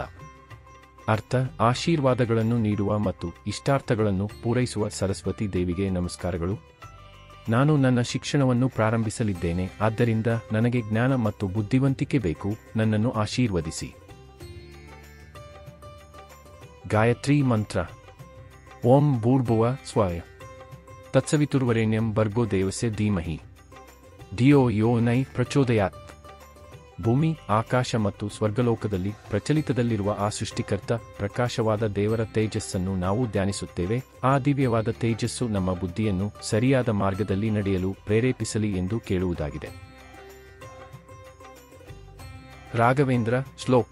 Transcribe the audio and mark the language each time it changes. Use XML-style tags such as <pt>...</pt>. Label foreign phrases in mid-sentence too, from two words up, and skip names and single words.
<kn>ಅರ್ಥ, ಆಶೀರ್ವಾದಗಳನ್ನು ನೀಡುವ ಮತ್ತು ಇಷ್ಟಾರ್ಥಗಳನ್ನು ಪೂರೈಸುವ ಸರಸ್ವತಿ ದೇವಿಗೆ ನಮಸ್ಕಾರಗಳು. ನಾನು ನನ್ನ ಶಿಕ್ಷಣವನ್ನು ಪ್ರಾರಂಭಿಸಲಿದ್ದೇನೆ, ಆದ್ದರಿಂದ ನನಗೆ ಜ್ಞಾನ ಮತ್ತು ಬುದ್ಧಿವಂತಿಕೆ ಬೇಕು. ನನ್ನನ್ನು ಆಶೀರ್ವದಿಸಿ. ಗಾಯತ್ರಿ ಮಂತ್ರ.</kn> <sa>ಓಂ ಭೂರ್ಭುವ ಸ್ವಯ ತತ್ಸವಿತುರ್ವರೆಣ್ಯಂ ಭರ್ಗೋ ದೇವಸ್ಯ ಧೀಮಹಿ ಧಿಯೋ ಯೋ ನೈ ಪ್ರಚೋದಯಾತ್.</sa> <kn>ಭೂಮಿ, ಆಕಾಶ ಮತ್ತು ಸ್ವರ್ಗಲೋಕದಲ್ಲಿ ಪ್ರಚಲಿತದಲ್ಲಿರುವ ಆ ಸೃಷ್ಟಿಕರ್ತ ಪ್ರಕಾಶವಾದ ದೇವರ ತೇಜಸ್ಸನ್ನು ನಾವು ಧ್ಯಾನಿಸುತ್ತೇವೆ. ಆ ದಿವ್ಯವಾದ ತೇಜಸ್ಸು ನಮ್ಮ ಬುದ್ಧಿಯನ್ನು ಸರಿಯಾದ ಮಾರ್ಗದಲ್ಲಿ ನಡೆಯಲು ಪ್ರೇರೇಪಿಸಲಿ ಎಂದು ಕೇಳುವುದಾಗಿದೆ. ರಾಘವೇಂದ್ರ ಶ್ಲೋಕ.</kn>